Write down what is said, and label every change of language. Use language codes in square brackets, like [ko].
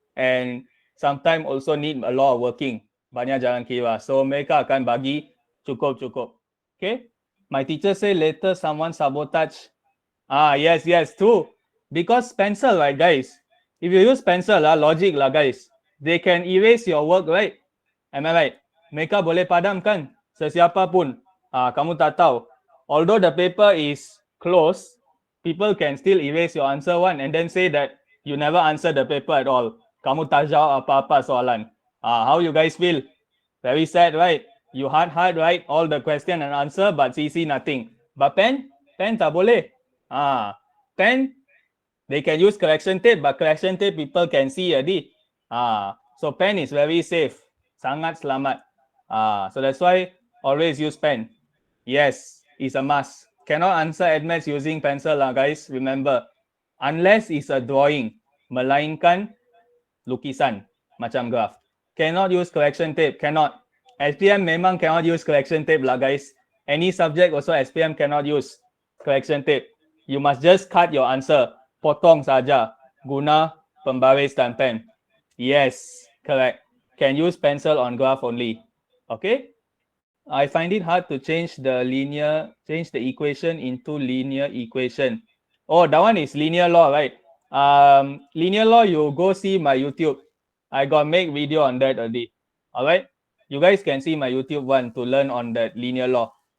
[en] And sometimes also need a lot of working. [ms] Banyak jalan kira. So mereka akan bagi cukup. Okay. [en] My teacher say later someone sabotage. Yes, true. Because pencil, right, guys? If you use pencil, logic lah, guys. They can erase your work, right? Am I right? [ms] Mereka boleh padamkan sesiapa pun. Kamu tak tahu. [en] Although the paper is closed, people can still erase your answer one and then say that you never answer the paper at all. [ms] Kamu tak jawab apa-apa soalan. [en] How you guys feel? Very sad, right? You hard write all the question and answer, but CC nothing. But pen [ms] tak boleh. [en] Pen, they can use correction tape, but correction tape people can see already. So pen is very safe. [ms] Sangat selamat. [en] So that's why always use pen. Yes, it's a must. Cannot answer AdMaths using pencil lah, guys. Remember, unless it's a drawing, [ms] melainkan lukisan macam [en] graph. Cannot use correction tape. Cannot. SPM memang cannot use correction tape lah, guys. Any subject also SPM cannot use correction tape. You must just cut your answer. [ms] Potong saja guna pembaris dan pen. [en] Yes, correct. Can use pencil on graph only. Okay. I find it hard to change the equation into linear equation. Oh, that one is linear law, right? Linear law, you go see my YouTube. I got make video on that already. All right. You guys can see my YouTube one to learn on that linear law.